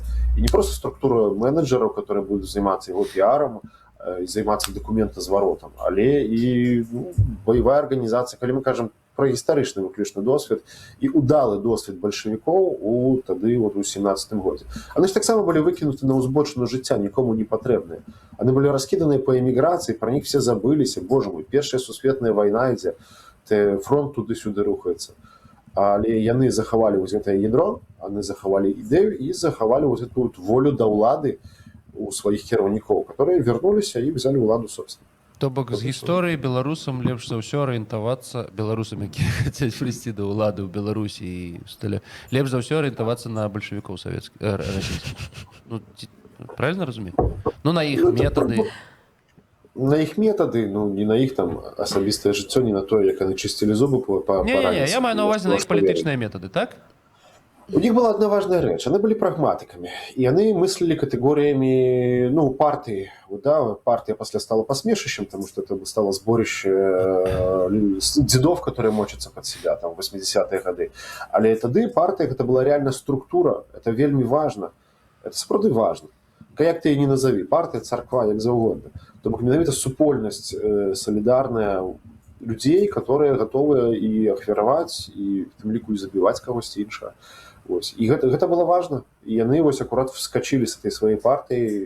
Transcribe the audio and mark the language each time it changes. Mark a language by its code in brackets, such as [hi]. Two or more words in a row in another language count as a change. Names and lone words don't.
[be] І не просто структура менеджераў, которые будуць займацца яго піарам, і займацца дакументазваротам, але і баявая арганізацыя. Калі мы кажам про гістарычны выключны досвед і удалы досвед бальшавікоў у тады вот у 17-м годзе. Яны ж таксама былі выкінуты на ўзбочыну жыцця, нікому не патрэбныя. Яны былі раскіданыя па эміграцыі, пра [ru] них все [be] забыліся. Боже мой, першая сусветная вайна ідзе, фронт туды-сюды рухаецца. Але яны захавалі вот гэтае ядро, яны захавалі ідэю і захавалі [ru] вот эту вот [be] волю да ўлады у сваіх кіраўнікоў, которые вернуліся і взяли ўладу собственно. То бок з гісторыі беларусам лепш за ўсё арыентавацца, беларусам, якія хацяць прыйсці да ўлады ў Беларусі і стыля, лепш за ўсё арыентавацца на бальшавікоў расійскіх. Ну, правильно разумею? Ну, на іх метады. На іх метады, ну, не на іх там асабістае жыццё, не на тое, як яны чысцілі зубы па Не, я маю на ўвазе на іх палітычныя метады, так? [ru] У них была одна важная [be] рэч, яны былі прагматыкамі і яны мыслілі катэгорыямі ну партыі да, партыя пасля [ru] стала посмешищем, потому что это стало сборище дедов, которые мочатся под себя там 80-е годы, [be] але тады партыя [ru] это была реально структура, это вельмі важно, это сапраўды важно, [be] як ты не назови, партыя, царква, як заўгодна, то бок менавіта супольнасць солідарная людзей, которые готовы і ахвяраваць і в тым ліку і забіваць кагосьці іншага. Ось. І гэта было важна, і яны вось акурат [ru] вскочили с этой [be] сваёй партыі.